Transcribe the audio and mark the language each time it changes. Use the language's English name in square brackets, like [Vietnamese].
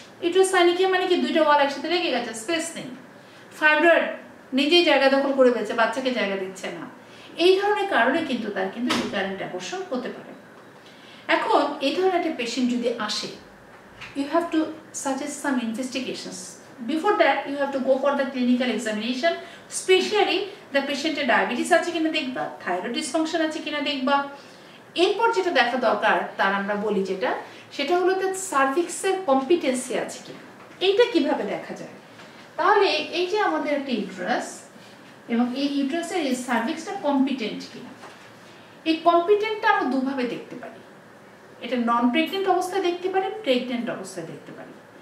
[Bangla] Uterus সাইনিকিয়া মানে কি দুইটা ওয়াল একসাথে লেগে গেছে, স্পেস নেই। ফাইব্রয়েড নিজেই জায়গা দখল করে ফেলছে, বাচ্চাকে জায়গা দিচ্ছে না। এই ধরনের কারণে কিন্তু তার কিন্তু রিকারেন্ট অ্যাবর্শন হতে পারে। এখন এই ধরনের একটা পেশেন্ট যদি আসে, [English] you have to suggest some investigations. Before that, you have to go for the clinical examination, especially the patient-এর diabetes [Bangla] আছে কিনা দেখবা, [English] thyroid dysfunction আছে কিনা দেখবা। [Bangla] এরপর যেটা দেখা দরকার তার আমরা বলি যেটা, সেটা হলো তার সার্ভিক্সের কম্পিটেন্সি আছে কিনা। এইটা কিভাবে দেখা যায়? তাহলে এই যে আমাদের একটা ইউট্রাস, এবং এই ইউট্রাসের এই সার্ভিক্সটা কম্পিটেন্ট কিনা, এই কম্পিটেন্টটা আমরা দুভাবে দেখতে পারি। এটা নন প্রেগনেন্ট অবস্থায় দেখতে পারি, প্রেগনেন্ট অবস্থায় দেখতে পারি।